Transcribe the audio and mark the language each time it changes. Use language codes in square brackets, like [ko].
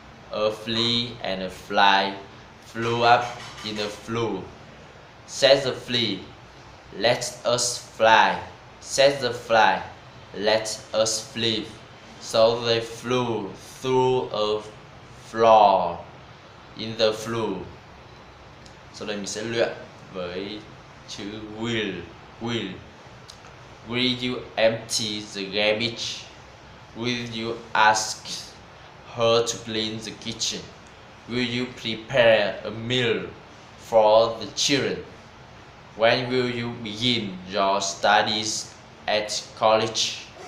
[en] A flea and a fly flew up in a flue. Said the flea, let us fly. Said the fly, let us flee. So they flew through a floor in the flue. [vi] Sau đây mình sẽ luyện với chữ will. [en] Will you empty the garbage? Will you ask her to clean the kitchen? Will you prepare a meal for the children? When will you begin your studies at college?